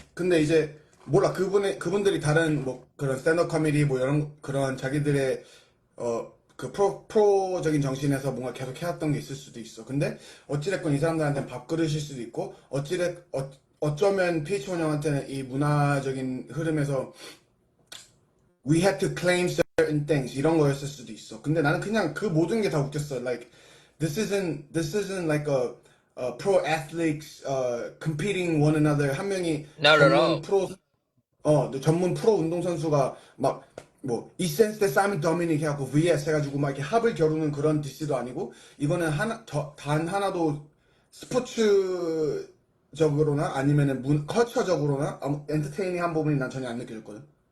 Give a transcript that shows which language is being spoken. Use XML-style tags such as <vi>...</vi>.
<ko>근데 이제 몰라 그분들이 다른 뭐 그런 스탠드업 코미디 뭐 이런 그런 자기들의 그 프로적인 정신에서 뭔가 계속 해왔던 게 있을 수도 있어. 근데 어찌됐건 이 사람들한테는 밥그릇일 수도 있고 어쩌면 PH1 형한테는 이 문화적인 흐름에서</ko> <en>we had to claim certain things</en> <ko>이런 거였을 수도 있어. 근데 나는 그냥 그 모든 게 다 웃겼어.</ko> <en>Like this isn't like a pro athletes competing one another.</en> <ko>한 명이</ko> <en>Not at</en> <ko>전문</ko> <en>all.</en> <ko>프로 전문 프로 운동선수가 막 뭐 이센스 대 사이먼 더미닉 해갖고 vs 해가지고 막 이렇게 합을 겨루는 그런 디스도 아니고 이거는 단 하나도 스포츠적으로나 아니면은 컬처적으로나 엔터테이닝한 부분이 난 전혀 안 느껴졌거든.</ko>